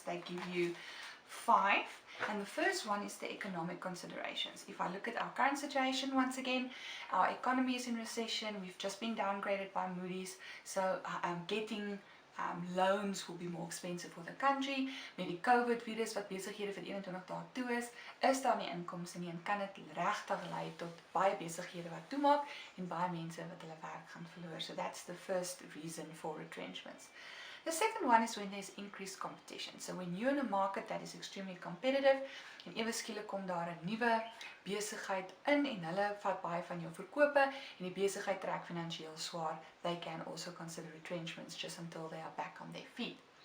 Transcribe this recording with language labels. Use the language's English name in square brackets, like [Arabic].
[English] They give you 5, and the first one is the economic considerations. If I look at our current situation, once again, our economy is in recession. We've just been downgraded by Moody's, so getting loans will be more expensive for the country. [Afrikaans] Met die COVID virus wat besighede vir 21 dae toe is daar nie inkomste nie en kan dit regtig lei tot baie besighede wat toemaak en baie mense wat hulle werk gaan verloor. [English] So that's the first reason for retrenchments. The second one is when there's increased competition. So when you're in a market that is extremely competitive [Afrikaans] en ewe skielik kom daar 'n nuwe besigheid in en hulle vat baie van jou verkope en die besigheid trek finansiëel swaar, [English] they can also consider retrenchments just until they are back on their feet.